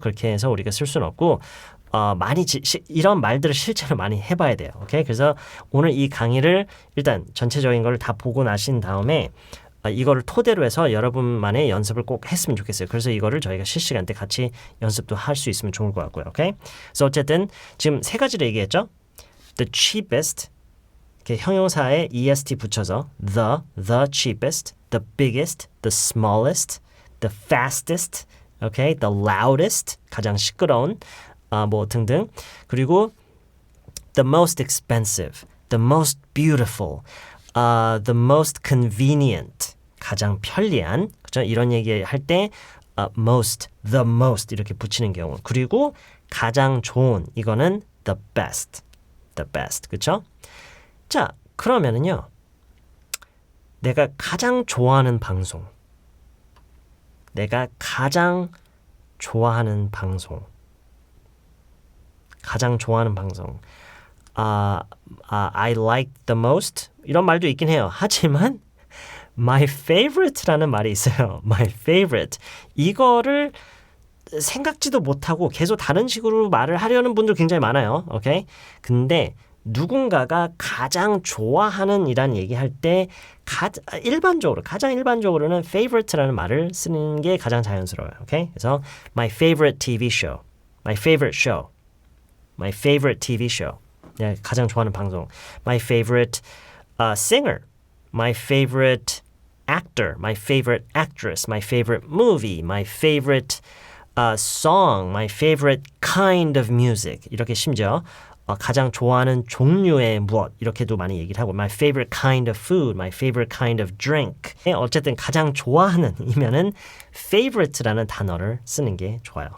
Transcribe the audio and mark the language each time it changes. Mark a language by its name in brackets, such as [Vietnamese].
[Korean] 그렇게 해서 우리가 쓸 수는 없고 많이 이런 말들을 실제로 많이 해봐야 돼요. 오케이? 그래서 오늘 이 강의를 일단 전체적인 걸 다 보고 나신 다음에 이거를 토대로 해서 여러분만의 연습을 꼭 했으면 좋겠어요. 그래서 이거를 저희가 실시간 때 같이 연습도 할 수 있으면 좋을 것 같고요. 오케이? 그래서 어쨌든 지금 세 가지를 얘기했죠. [English] The cheapest, [Korean] 이렇게 형용사에 est 붙여서 [English] the cheapest, the biggest, the smallest, the fastest, okay, the loudest, [Korean] 가장 시끄러운, 뭐 등등. [English] 그리고 the most expensive, the most beautiful, the most convenient, [Korean] 가장 편리한, 그죠? 이런 얘기 할 때 most, the most 이렇게 붙이는 경우. 그리고 가장 좋은, 이거는 the best. [English] The best, 그렇죠? [Korean] 자, 그러면은요. 내가 가장 좋아하는 방송. 내가 가장 좋아하는 방송. 가장 좋아하는 방송. [English] I like the most. [Korean] 이런 말도 있긴 해요. 하지만 my favorite라는 말이 있어요. [English] My favorite. [Korean] 이거를 생각지도 못하고 계속 다른 식으로 말을 하려는 분들 굉장히 많아요. 오케이? 근데 누군가가 가장 좋아하는 이란 얘기할 때 가장 일반적으로는 favorite라는 말을 쓰는 게 가장 자연스러워요. 오케이? [English] 그래서 my favorite TV show. My favorite show. My favorite TV show. [Korean] 내가 가장 좋아하는 방송. [English] My favorite singer. My favorite actor. My favorite actress. My favorite movie. My favorite song, my favorite kind of music [Korean] 이렇게 심지어 가장 좋아하는 종류의 무엇 이렇게도 많이 얘기를 하고 [English] my favorite kind of food, my favorite kind of drink [Korean] 어쨌든 가장 좋아하는 이면은 favorite라는 단어를 쓰는 게 좋아요.